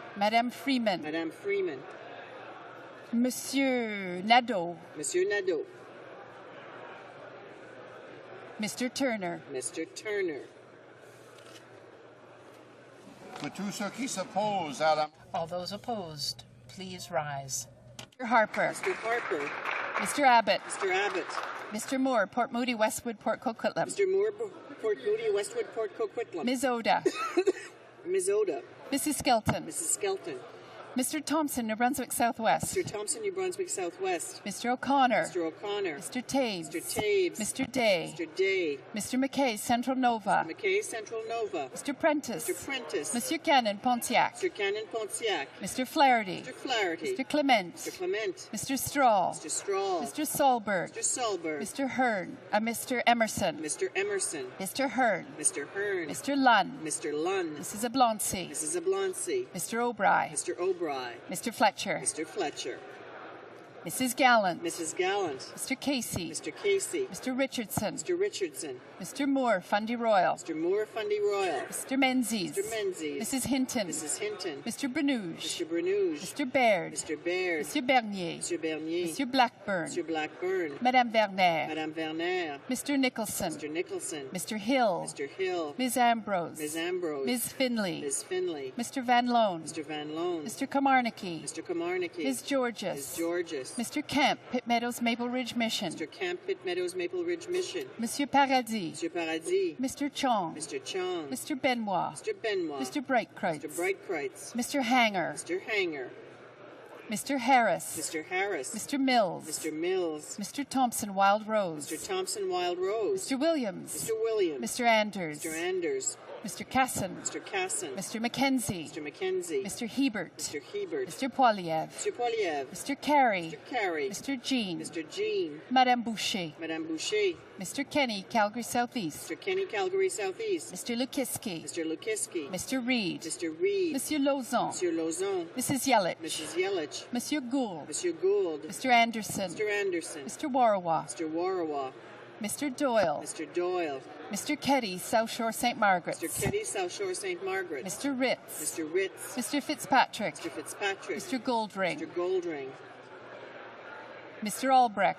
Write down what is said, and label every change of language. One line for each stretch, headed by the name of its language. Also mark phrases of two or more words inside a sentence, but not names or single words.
English: Madame Freeman. Madame Freeman. Monsieur Nadeau. Monsieur Nadeau. Mr. Turner. Mr. Turner.
French: Que tous ceux qui s'opposent à la...
English: All those opposed, please rise. Mr. Harper. Mr. Harper. Mr. Abbott. Mr. Abbott. Mr. Moore, Port Moody, Westwood, Port Coquitlam. Mr. Moore, Port Moody, Westwood, Port Coquitlam. Ms. Oda. Ms. Oda. Mrs. Skelton. Mrs. Skelton. Mr. Thompson, New Brunswick Southwest. Mr. Thompson, New Brunswick Southwest. Mr. O'Connor. Mr. O'Connor. Mr. Taves. Mr. Taves. Mr. Day. Mr. Day. Mr. McKay, Central Nova. Mr. McKay, Central Nova. Mr. Prentice. Mr. Prentice. Monsieur Cannon, Pontiac. Mr. Cannon, Pontiac. Mr. Flaherty. Mr. Flaherty. Mr. Clement. Mr. Clement. Mr. Straw. Mr. Straw. Mr. Solberg. Mr. Solberg. Mr. Hearn. Mr. Emerson. Mr. Emerson. Mr. Hearn. Mr. Hearn. Mr. Lunn. Mr. Lunn. Mrs. Ablonsey. Mrs. Ablonsey. Mr. O'Bry. Mr. O'Bry. Mr. Fletcher. Mr. Fletcher. Mrs. Gallant. Mrs. Gallant. Mr. Casey. Mr. Casey. Mr. Richardson. Mr. Richardson. Mr. Moore, Fundy Royal. Mr. Moore, Fundy Royal. Mr. Menzies. Mr. Menzies. Mrs. Hinton. Mrs. Hinton. Mr. Bernouge. Mr. Bernouge. Mr. Baird. Mr. Baird. Mr. Bernier. Mr. Bernier. Mr. Blackburn. Mr. Blackburn. Madame Werner. Madame Werner. Mr. Nicholson. Mr. Nicholson. Mr. Hill. Mr. Hill. Ms. Ambrose. Ms. Ambrose. Ms. Finley. Ms. Finley. Mr. Van Loan. Mr. Van Loan. Mr. Komarnicki. Mr. Komarnicki. Ms. Georges. Ms. Georges. Mr. Kemp, Pitt Meadows, Maple Ridge Mission. Mr. Camp, Pitt Meadows, Maple Ridge Mission. Monsieur Paradis. Monsieur Paradis. Mr. Chong. Mr. Chong. Mr. Benoit. Mr. Benoit. Mr. Breitkreutz. Mr. Breitkreutz. Mr. Hanger. Mr. Hanger. Mr. Harris. Mr. Harris. Mr. Mills. Mr. Mills. Mr. Thompson, Wild Rose. Mr. Thompson, Wild Rose. Mr. Williams. Mr. Williams. Mr. Anders. Mr. Anders. Mr. Casson. Mr. Casson. Mr. Mackenzie. Mr. Mackenzie. Mr. Hebert. Mr. Hebert. Mr. Poiliev. Mr. Poiliev. Mr. Carey. Mr. Carey. Mr. Jean. Mr. Jean. Madame Boucher. Madame Boucher. Mr. Kenny, Calgary Southeast. Mr. Kenny, Calgary Southeast. Mr. Lukiski. Mr. Lukiski. Mr. Reed. Mr. Reed. Monsieur Lauzon. Monsieur Lauzon. Mrs. Yelich. Mrs. Yelich. Monsieur Gould. Monsieur Gould. Mr. Anderson. Mr. Anderson. Mr. Warawa. Mr. Warawa. Mr. Doyle. Mr. Doyle. Mr. Keddy, South Shore St. Margaret's. Mr. Keddy, South Shore St. Margaret's. Mr. Ritz. Mr. Ritz. Mr. Fitzpatrick. Mr. Fitzpatrick. Mr. Goldring. Mr. Goldring. Mr. Albrecht.